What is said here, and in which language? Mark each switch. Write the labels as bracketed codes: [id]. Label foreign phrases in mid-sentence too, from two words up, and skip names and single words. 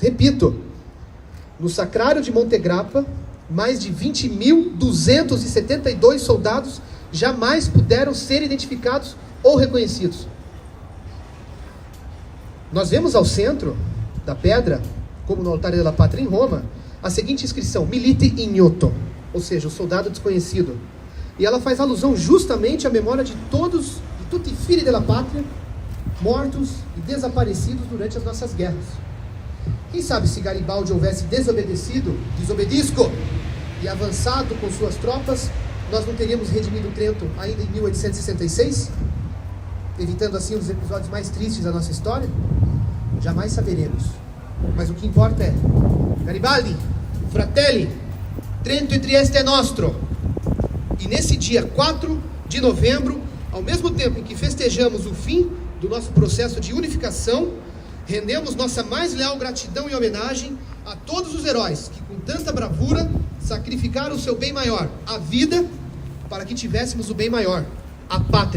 [pt] Repito, no sacrário de Monte Grappa, mais de 20.272 soldados jamais puderam ser identificados ou reconhecidos. Nós vemos ao centro da pedra, como no Altare della Patria em Roma, a seguinte inscrição: [it] Milite ignoto, [pt] ou seja, o soldado desconhecido. E ela faz alusão justamente à memória de todos, de [it] tutti i figli della Patria, [pt] mortos e desaparecidos durante as nossas guerras. Quem sabe se Garibaldi houvesse desobedecido, desobedisco, e avançado com suas tropas, nós não teríamos redimido Trento ainda em 1866? Evitando assim um dos episódios mais tristes da nossa história? Jamais saberemos. Mas o que importa é: [it] Garibaldi, fratelli, Trento e Trieste é nostro. [pt] E nesse dia 4 de novembro, ao mesmo tempo em que festejamos o fim do nosso processo de unificação, rendemos nossa mais leal gratidão e homenagem a todos os heróis que, com tanta bravura, sacrificaram o seu bem maior, a vida, para que tivéssemos o bem maior, a pátria.